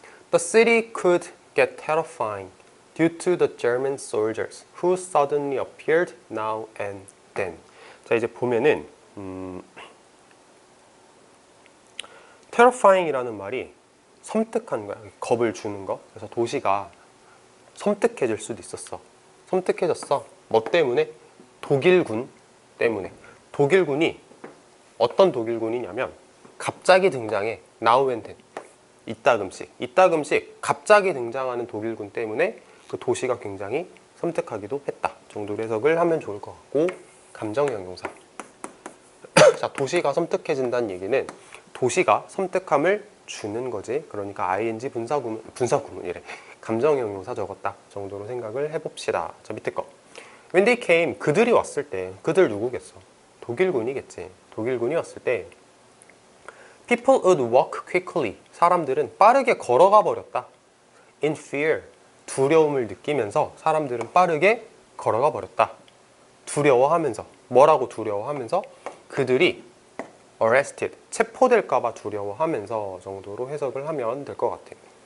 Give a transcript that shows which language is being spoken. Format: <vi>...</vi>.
<en>The city could get terrifying due to the German soldiers who suddenly appeared now and then.</en> <ko>자, 이제 보면은 terrifying이라는 말이 섬뜩한 거야. 겁을 주는 거. 그래서 도시가 섬뜩해질 수도 있었어. 섬뜩해졌어. 뭐 때문에? 독일군 때문에. 독일군이 어떤 독일군이냐면 갑자기 등장해.</ko> <en>Now and then.</en> <ko>이따금씩 갑자기 등장하는 독일군 때문에 그 도시가 굉장히 섬뜩하기도 했다 정도로 해석을 하면 좋을 것 같고, 감정형용사. 자, 도시가 섬뜩해진다는 얘기는 도시가 섬뜩함을 주는 거지. 그러니까 ing 분사구문이래. 감정형용사 적었다 정도로 생각을 해봅시다. 자, 밑에 거.</ko> <en>When they came,</en> <ko>그들이 왔을 때, 그들 누구겠어? 독일군이겠지. 독일군이 왔을 때</ko> <en>People would walk quickly.</en> <ko>사람들은 빠르게 걸어가 버렸다.</ko> <en>In fear.</en> <ko>두려움을 느끼면서 사람들은 빠르게 걸어가 버렸다. 두려워하면서. 뭐라고 두려워하면서? 그들이 arrested. 체포될까봐 두려워하면서 정도로 해석을 하면 될 것 같아.</ko>